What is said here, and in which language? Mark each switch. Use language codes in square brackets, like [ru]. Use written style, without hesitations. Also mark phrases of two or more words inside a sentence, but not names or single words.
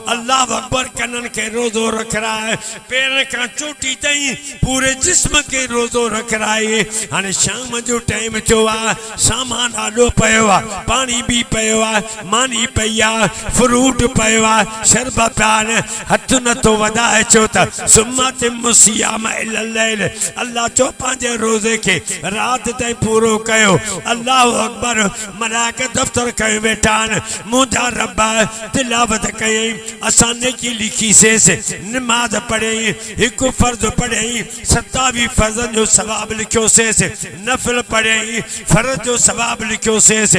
[sd] अल्लाह अकबर कननि खे रोज़ो रखराए, पेरनि खां चोटी ताईं पूरे जिस्म खे रोज़ो रखराए। हाणे शाम जो टाइम थियो आहे, सामान ॾाढो पियो आहे, पाणी बि पियो आहे, मानी पई आहे, फ्रूट पियो आहे, शरबत आहे, हथ नथो वधाए छो त [ar] ثم أتموا الصيام إلى الليل. [sd] अल्लाह चो पंहिंजे रोज़े खे राति ताईं पूरो कयो। अल्लाह अकबर मलाइका दफ़्तर कयो वेठा आहिनि। मुंहिंजा रब तिलावत कयईं, असां नेकी लिखीसींसि, नमाज़ पढ़ियईं, हिकु फ़र्ज़ पढ़ियईं, 27 फ़र्ज़नि जो सवाबु लिखियोसींसि, नफ़िल पढ़ियईं, फ़र्ज़ जो सवाबु लिखियोसींसि।